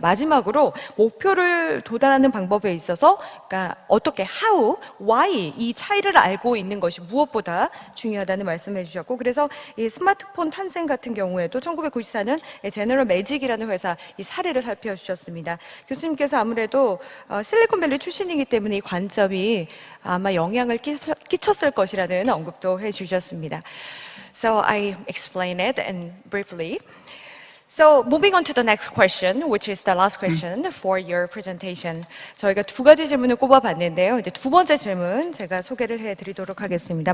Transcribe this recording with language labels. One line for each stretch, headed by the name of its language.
Korean: 마지막으로 목표를 도달하는 방법에 있어서 그러니까 어떻게, how, why 이 차이를 알고 있는 것이 무엇보다 중요하다는 말씀을 해주셨고, 그래서 이 스마트폰 탄생 같은 경우에도 1994년 제너럴 매직이라는 회사 이 사례를 살펴주셨습니다. 교수님께서 아무래도 실리콘밸리 출신이기 때문에 이 관점이 아마 영향을 끼쳤을 것이라는 언급도 해주셨습니다.
English: So I explain it and briefly. So moving on to the next question, which is the last question for your presentation.
Korean: 저희가 두 가지 질문을 꼽아봤는데요. 이제 두 번째 질문 제가 소개를 해드리도록 하겠습니다.